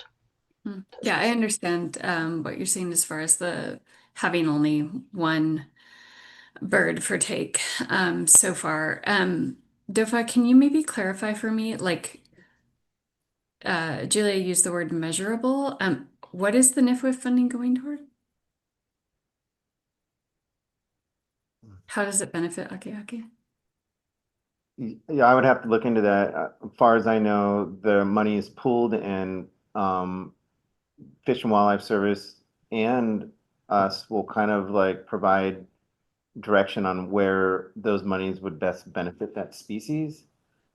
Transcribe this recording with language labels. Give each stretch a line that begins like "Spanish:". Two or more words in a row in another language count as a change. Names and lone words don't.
English: Yeah, I understand what you're saying as far as the having only one bird for take so far. DOFA, can you maybe clarify for me, like Julia used the word measurable. What is the NIFWIF funding going toward? How does it benefit ʻAKEʻakē? Yeah, I would have to look into that. As far as I know, the money is pooled and Fish and Wildlife Service and us will kind of like provide direction on where those monies would best benefit that species.